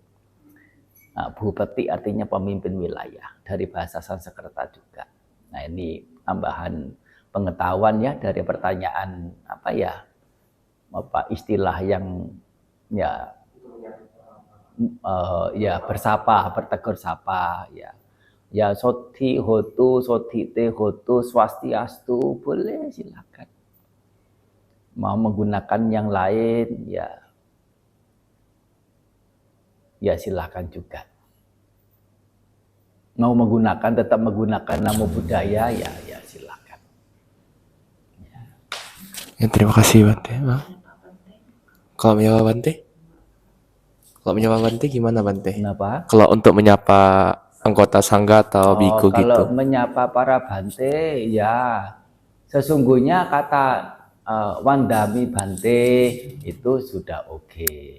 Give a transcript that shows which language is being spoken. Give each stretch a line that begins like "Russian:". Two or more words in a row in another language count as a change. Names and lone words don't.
Indonesian: Bupati artinya pemimpin wilayah, dari bahasa Sanskerta juga. Nah, ini tambahan pengetahuan ya dari pertanyaan istilah yang bersapa, bertegur sapa ya.
Pali: Ya soti hotu, sotite hotu,
Indonesian: swastiastu, boleh silakan. Mau menggunakan yang lain ya silakan juga. Mau tetap menggunakan
Pali: namo buddhaya
Indonesian: ya silakan. Ya, terima kasih Bante. Hah? Kalau menyapa Bante? Kalau menyapa Bante gimana Bante? Kenapa? Kalau untuk menyapa anggota sangga atau Oh, biku kalau gitu. menyapa para Bante, ya sesungguhnya kata
Pali: Wandami Bante
Indonesian: itu sudah oke.